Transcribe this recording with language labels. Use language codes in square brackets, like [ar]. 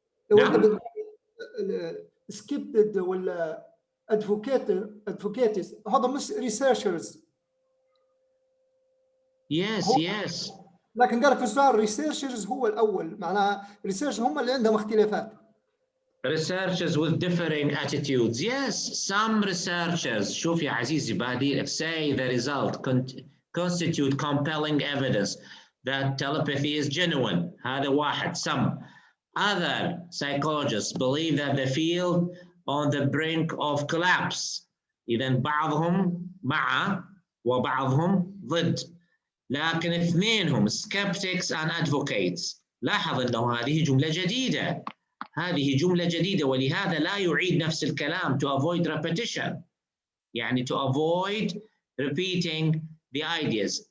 [ar] لو انت سكيبد ولا ادفوكيتس، هذا مش ريسيرشرز. [en] yes [ar] لكن قال في السؤال ريسيرشرز هو الاول، معناها ريسيرش هم اللي عندهم اختلافات. [en] researchers with differing attitudes. Yes, some researchers, [ar] شوف يا عزيزي بادي, [en] say the result constitute compelling evidence that telepathy is genuine. [ar] هذا واحد. [en] Some other psychologists believe that the field on the brink of collapse. [ar] إذا بعضهم مع وبعضهم ضد. لكن اثنينهم [en] skeptics and advocates. [ar] لاحظ أنه هذه جملة جديدة. هذه جملة جديدة ولهذا لا يعيد نفس الكلام [en] to avoid repetition. يعني to avoid repeating the ideas.